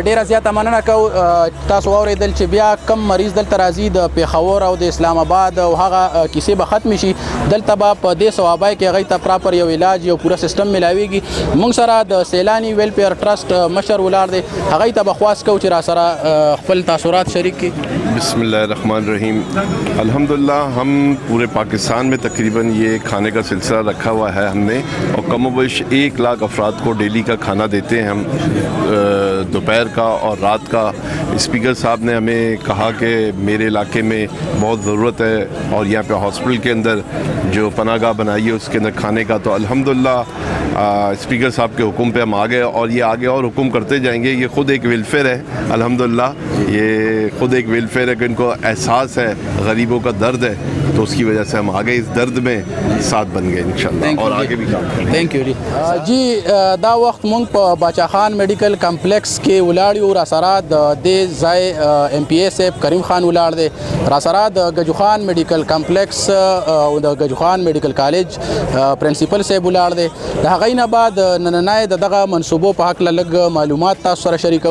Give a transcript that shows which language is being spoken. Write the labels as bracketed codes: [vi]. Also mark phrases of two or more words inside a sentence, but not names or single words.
[ps] ډیره زیاته مننه کو تاسو اوریدل چې بیا کم مریض دلته راځي د پیښور او د اسلام آباد او هغه کیسې به ختم شي دلته به په دې ثوابه کې هغه ته پراپر یو علاج یو پورا سیستم ملاويږي. موږ سره د سیلانی ویلفیر ټرست مشر ولار دی هغه ته بخواس کو چې را سره خپل تاثرات شریک کړي. [ar] بسم اللہ الرحمن الرحیم. [ur] الحمدللہ ہم پورے پاکستان میں تقریباً یہ کھانے کا سلسلہ رکھا ہوا ہے ہم نے اور کم و بیش 1 لاکھ افراد کو ڈیلی کا کھانا دیتے ہیں ہم دوپہر کا اور رات کا. اسپیکر صاحب نے ہمیں کہا کہ میرے علاقے میں بہت ضرورت ہے اور یہاں پہ ہاسپٹل کے اندر جو پناہ گاہ بنائی ہے اس کے اندر کھانے کا تو الحمدللہ اسپیکر صاحب کے حکم پہ ہم آ گئے اور یہ آگے اور حکم کرتے جائیں گے. یہ خود ایک ویلفیئر ہے الحمدللہ یہ خود ایک ویلفیئر ہے کہ ان کو احساس ہے غریبوں کا درد ہے تو اس کی وجہ سے ہم آگے اس درد میں ساتھ بن گئے انشاءاللہ اور آگے بھی کام کریں. [en] thank you جی. [ps] دا وخت مونږ په باچا خان میډیکل کمپلیکس کې ولاړ یو را سره د ځای ایم پی ای صاحب کریم خان ولاړ دی را سره د گجو خان میډیکل کمپلیکس او د گجو خان میډیکل کالج پرنسپل صاحب ولاړ دی. د هغه نه بعد نننای دغه منصوبو په حق لږ معلومات تاسو سره شریکو.